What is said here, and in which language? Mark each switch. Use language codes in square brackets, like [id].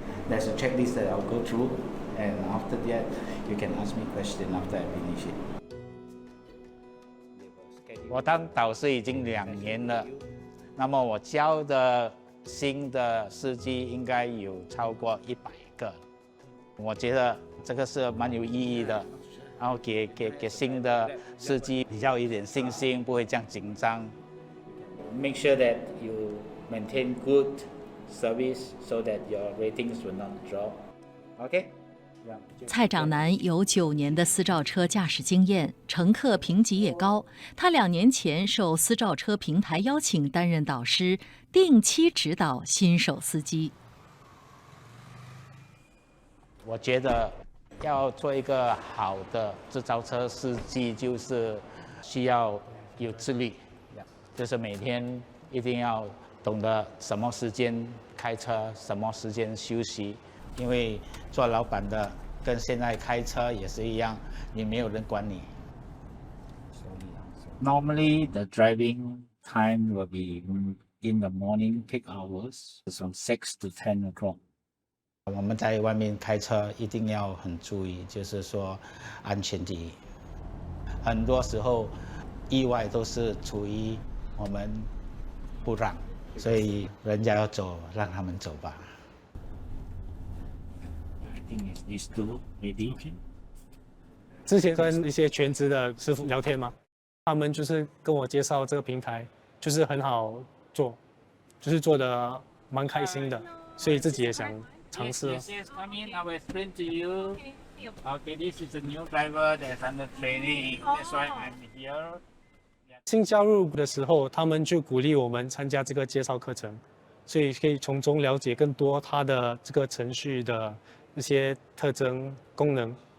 [en] There's a checklist that I'll go through, and after that, you can ask me question after I finish it. [zh] 我当导师已经2年了，那么我教的新的司机应该有超过100个。我觉得这个是蛮有意义的，然后给新的司机比较一点信心，不会这样紧张。 [en] Make sure that you maintain good service so that your ratings will not drop. Okay? [zh] 蔡长南有9年的私照车驾驶经验，乘客评级也高。他2年前受私照车平台邀请担任导师，定期指导新手司机。我觉得要做一个好的自造车司机，就是需要有自律，就是每天一定要懂得什么时间开车，什么时间休息。因为做老板的跟现在开车也是一样，你没有人管你。 [en] Normally, the driving time will be in the morning peak hours, from 6 to 10 o'clock. [zh] 我们在外面开车一定要很注意，就是说安全第一。很多时候意外都是出于我们不让，所以人家要走，让他们走吧。 [en] I think it's these two, maybe. [zh] 之前跟一些全职的师傅聊天嘛，他们就是跟我介绍这个平台，就是很好做，就是做的蛮开心的，所以自己也想尝试。 [en] Come in, I will explain to you. Okay, this is a new driver that's under training. That's why I'm here. [zh] 新加入的时候，他们就鼓励我们参加这个介绍课程，所以可以从中了解更多它的这个程序的一些特征、功能。